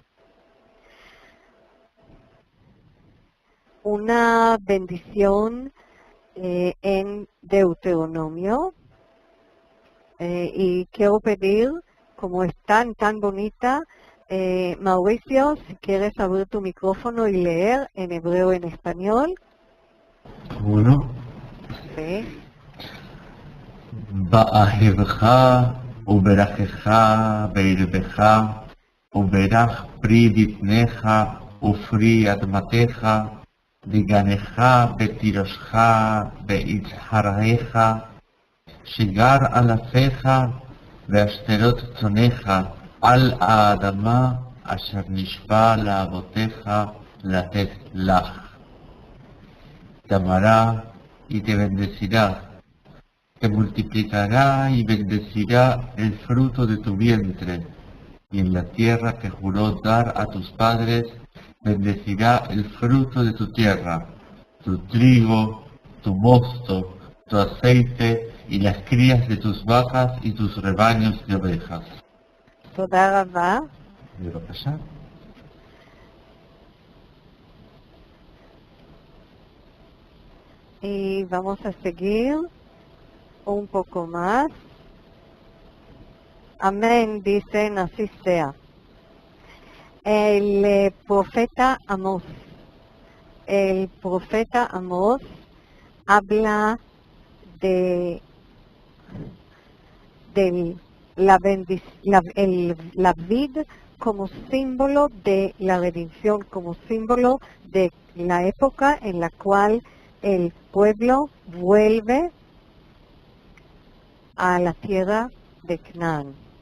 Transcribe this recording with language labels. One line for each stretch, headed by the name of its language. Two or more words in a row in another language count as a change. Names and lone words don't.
Spanish: Una bendición en Deuteronomio. Y quiero pedir, como es tan bonita, Mauricio, si quieres abrir tu micrófono y leer en hebreo y en español. Bueno. Sí.
Hebrew: באהבך וברכך בערבך וברך פרי בטנך ופרי אדמתך וגנך ותירשך ויצהריך שגר אלפיך והשתלות צונך על האדמה אשר נשבע לאבותיך לתת לך.
Spanish: Te amará y te bendecirá. Te multiplicará y bendecirá el fruto de tu vientre, y en la tierra que juró dar a tus padres, bendecirá el fruto de tu tierra, tu trigo, tu mosto, tu aceite, y las crías de tus vacas y tus rebaños de ovejas.
Hebrew: תודה רבה. בבקשה.
Spanish: Y vamos a seguir un poco más. Amén, dicen, así sea. El profeta Amós habla de la vid como símbolo de la redención, como símbolo de la época en la cual el pueblo vuelve a la tierra de Canaán.